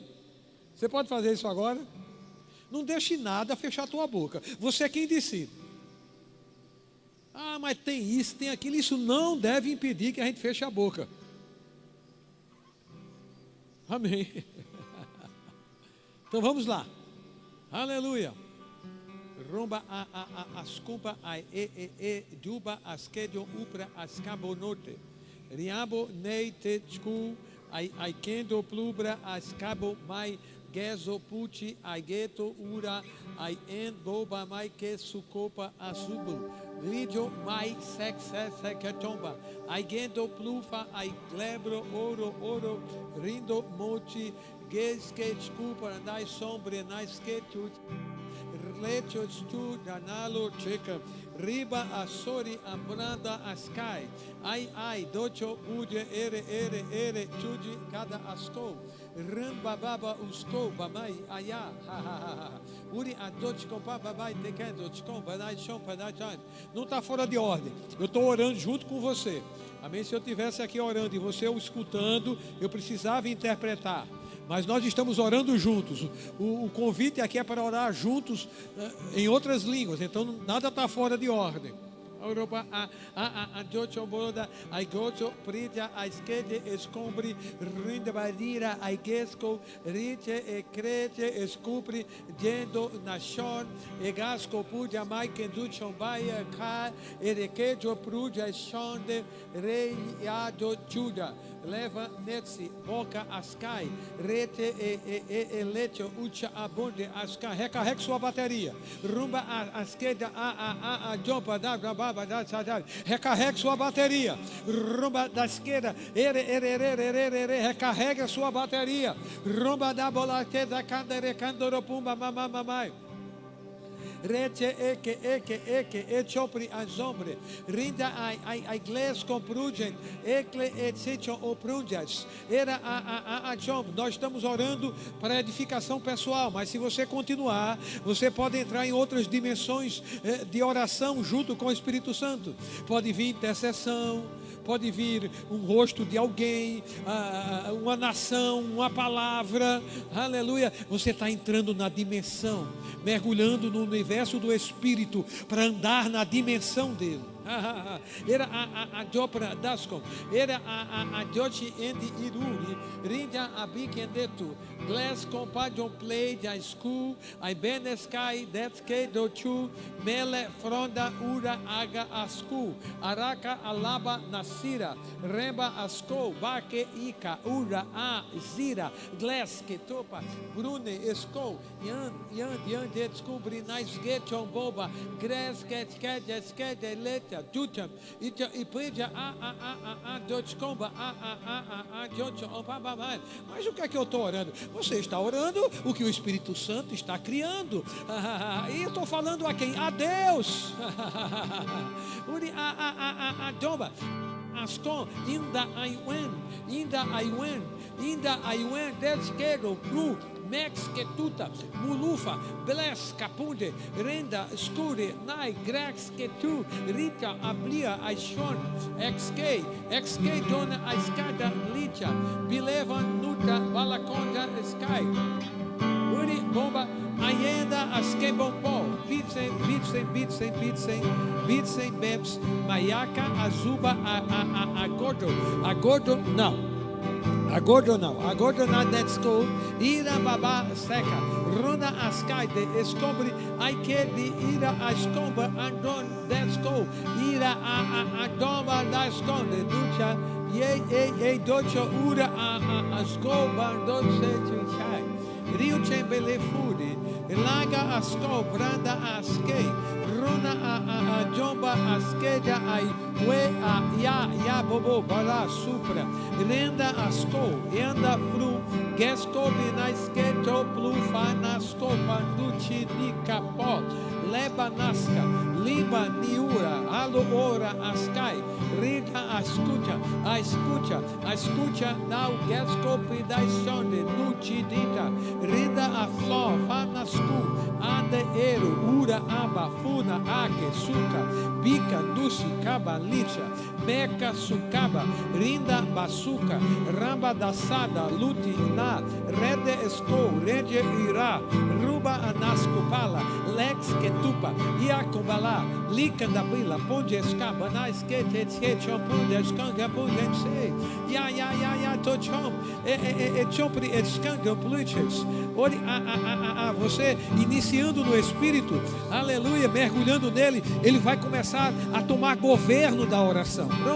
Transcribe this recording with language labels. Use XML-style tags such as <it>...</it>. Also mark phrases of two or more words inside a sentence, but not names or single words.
<pt>Você pode fazer isso agora? Não deixe nada fechar a tua boca. Você é quem decide. Ah, mas tem isso, tem aquilo. Isso não deve impedir que a gente feche a boca. Amém. Então vamos lá. Aleluia. Rumba ascuba juba askedio upra ascabonote. Riabo neite tchu ai kendo plubra ascabo mai gezo puti ai geto ura ai en boba mai que sucopa asubu. Lidio mai seketomba. Ai gendo plufa ai glebro oro rindo moti. Gez que desculpa, andai sombre, nas que tu letos tu danalo checa, riba a sori ambranda ascai, ai, docho ude ere, tude cada asco, rambababa usco, bamai, aya, ha, uri a dote compa, babai, tekendo, tcomba, nai, chompa, nai, não está fora de ordem, eu estou orando junto com você, amém? Se eu estivesse aqui orando e você o escutando, eu precisava interpretar. Mas nós estamos orando juntos. O convite aqui é para orar juntos em outras línguas. Então nada está fora de ordem. Europa a docho boloda ai gocho prida a esquede escombri rinda badira ai gesco riche e crete escupri dendo nation e gasco puja mai que duchon baia ca e requejo pruja shonde rei ado juda leva netsi boca ascai rete e lecho ucha abonde ascai recarregue sua bateria rumba a esquerda a jompa da recarregue sua bateria. Rumba da esquerda. Recarregue a sua bateria. Rumba da bola da candere candoropumba mamamamai. Rete eke chopri azombre rinda ai gles comprugem ekle etsecho oprunjas era a jom. Nós estamos orando para edificação pessoal, mas se você continuar, você pode entrar em outras dimensões de oração junto com o Espírito Santo. Pode vir intercessão, pode vir um rosto de alguém, uma nação, uma palavra, aleluia. Você está entrando na dimensão, mergulhando no universo do Espírito para andar na dimensão dele. Era a dobra daskom. Era a jochi endi iruri. Rinja abikendetu. Glass compadon play da school. I beneskai detske dochu. Mele fronda ura aga asku. Araka alaba nasira. Remba asko. Bake ika ura a zira. Glass que topa. Brune esco. Yan descobri nais geton boba. Gres get leta. Dutam. E pedia a dotcomba a dotcom. Mas o que é que eu estou orando? Você está orando o que o Espírito Santo está criando. E eu estou falando a quem? A Deus. A domba. Ascom, inda aiwen, desquero, blu, mex ketuta, mulufa, bles capunde, renda, escure, nai, grex ketu, rita, ablia, aishon, xk, dona, aiskada, licha, bileva, nuta, balaconda, sky. Uri, bomba, aienda, askebompo, bitsen, beps, maiaca, azuba, agodo, não. Agodo na netsko, ira baba seca, rona askai de escobre, aikedi ira ascomba, andon detsko, ira a doma da esconde, ducha, ye docha ura a scoba, doce chai, rio chembele fudi, laga asco, branda askei, rona a jomba askeja ai we ya bobo bala supra renda asco enda fru gesco binasketo plu fanasco panduchi ni capot leba nasca liba niura alo ora askai rida escucha now gesco pidaisonde nuchi dita rida a flo fanascu ande eru ura aba funa ake suka bica dusi kaba licha meca sukaba rinda basuka ramba dasada luti na rede esco rede ira ruba anascopala lex ketupa iacobala lika da bila ponde escaba na skete chompunde escanga punde sei ya tochom chompri escanga pluches ori você iniciando no Espírito, aleluia, mergulhando nele, ele vai começar a tomar governo da oração.</pt>